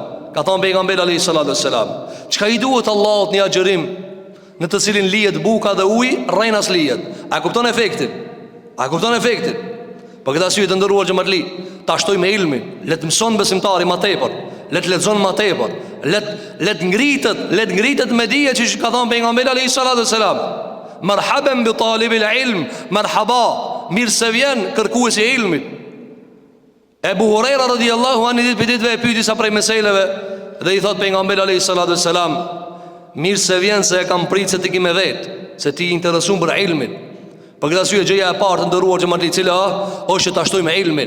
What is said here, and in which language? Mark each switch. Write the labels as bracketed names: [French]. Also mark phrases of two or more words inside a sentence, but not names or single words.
[Albanian] Ka thonë pejgamberi [Arabic] عليه السلام, [Albanian] çka i duhet Allahut një agjërim në të cilin lihet buka dhe uji, rrenas lihet. A kupton efektin? Po këtë arsye të ndëruar xhamatli, ta shtoj me ilmin, le të mëson besimtari më tepër, le të lexon më tepër, le të ngritet me dije që ka thonë pejgamberi [Arabic] عليه السلام. مرحبا بطالب العلم، مرحبا, [Albanian] mirë se vjen kërkuesi i ilmit. Ebu Hurajra [Arabic] رضي الله عنه [Albanian] ditë për ditëve e pyeti sa prej meseleve dhe i thot pejgamberi [Arabic] عليه السلام, [Albanian] mirë se vjen se e kam prit se ti ke me vet, se ti i interesuar për ilmin. Për këtë arsye gjëja e parë të ndëruar xhamati cila është ta shtoj me ilmin.